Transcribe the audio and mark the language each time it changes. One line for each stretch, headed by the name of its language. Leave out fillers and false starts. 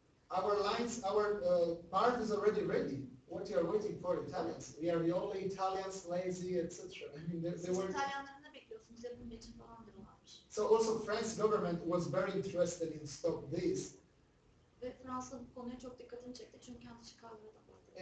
English: our lines, our part is already ready. What you are waiting for, Italians? We are the only Italians, lazy, etc. I mean, they
Turkish: siz
English: were.
Turkish: İtalyanların ne bekliyorsunuz? Yapım için falan diyorlarmış.
English: So also French government was very interested in stop this.
Turkish: Ve Fransa bu konuya çok dikkatini çekti çünkü kendi çıkarları da vardı.